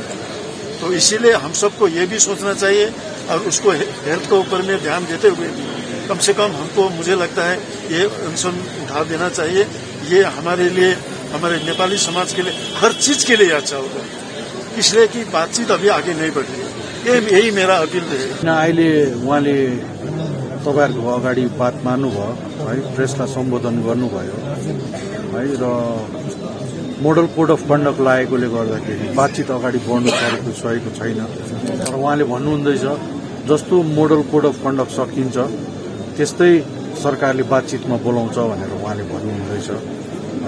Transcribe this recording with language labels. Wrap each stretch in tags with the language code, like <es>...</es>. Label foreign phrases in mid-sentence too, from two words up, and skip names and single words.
<hi>तो इसीलिए हम सबको ये भी सोचना चाहिए और उसको हेल्थ के ऊपर में ध्यान देते हुए कम से कम हमको, मुझे लगता है, ये अनशन उठा देना चाहिए। ये हमारे लिए, हमारे नेपाली समाज के लिए, हर चीज के लिए अच्छा होगा, इसलिए कि बातचीत अभी आगे नहीं बढ़ रही है। यही मेरा अपील रहेगा।</hi> <ne>अहिले उहाँले तपाईहरुको अगाडि बात मार्नुभयो है, प्रेसलाई सम्बोधन गर्नुभयो है, र</ne> <en>model code of conduct</en> <ne>लागेकोले गर्दाखेरि बातचीत अगाडि बढ्नु सकेको छैन। तर उहाँले भन्नुहुँदैछ जस्तो</ne> <en>model code of conduct</en> <ne>सकिन्छ त्यस्तै सरकारले बातचीतमा बोलाउँछ भनेर उहाँले भन्नुहुँदैछ है।</ne>